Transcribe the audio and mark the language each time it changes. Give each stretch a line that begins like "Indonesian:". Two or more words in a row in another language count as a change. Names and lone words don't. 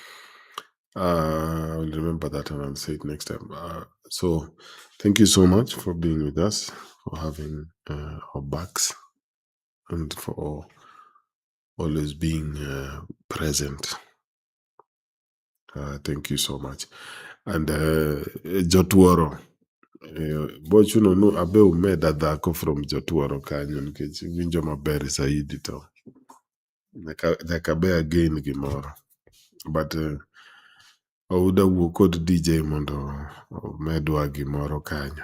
English: I will remember that and I'll say it next time. So thank you so much for being with us, for having our backs, and for always being present. Thank you so much. And Jotuoro.
Luo (Kenya and Tanzania): Bochuno no abe umeda dhako from Jotuoro kanyo nikech winjo maber saidi to nyaka be again gimoro. But Ouda wuo kod DJ mondo medwa gimoro kanyo.